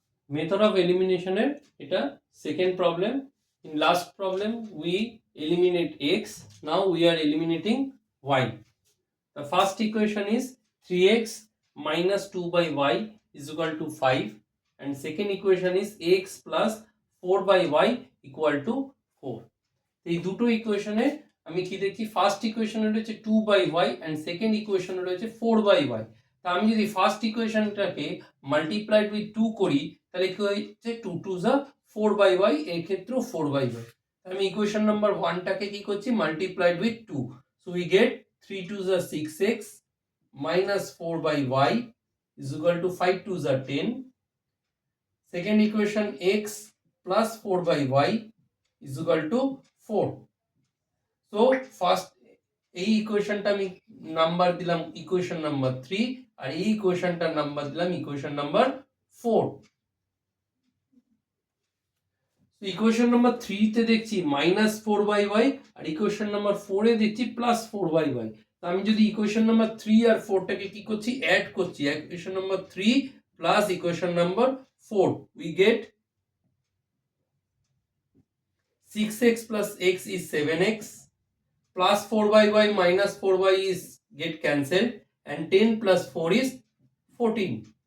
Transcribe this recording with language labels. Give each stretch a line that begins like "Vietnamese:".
Bangla: Method of এলিমিনেশনের এটা second problem.
English: In last problem we eliminate x, now we are eliminating y. The first equation is 3x minus 2 by y is equal to 5 and second equation is x plus 4 by y equal to 4.
Bangla: এই দুটো ইকুয়েশনে আমি কি দেখি, first ইকুয়েশনে রয়েছে 2 by y and second ইকুয়েশনে রয়েছে 4 বাই y। তা আমি যদি ফার্স্ট ইকুয়েশনটাকে মাল্টিপ্লাইড উইথ 2 করি তাহলে কি হচ্ছে 2 2 যা 4 বাই y, এই ক্ষেত্রেও 4 বাই y। আমি ইকুয়েশন নাম্বার 1 টাকে কি করছি,
English: Multiplied with 2, so we get 3 2 যা 6x minus 4 by y is equal to 5 2 যা 10. Second equation x plus 4 by y is equal to 4. So first
Bangla: এই ইকুয়েশনটা আমি নাম্বার দিলাম ইকুয়েশন নাম্বার 3 আর এই ইকুয়েশনটার নাম্বার দিলাম ইকুয়েশন নাম্বার 4। তো ইকুয়েশন নাম্বার 3 তে দেখছি -4 by y আর equation number 4 এ দেখছি +4 বাই y। তো আমি যদি ইকুয়েশন নাম্বার 3 আর 4 টাকে কি করছি, অ্যাড করছি,
English: Equation number 3 plus equation number 4, we get 6x plus x is 7x, plus 4 by y minus 4 by is get cancelled, and 10 plus 4 is 14.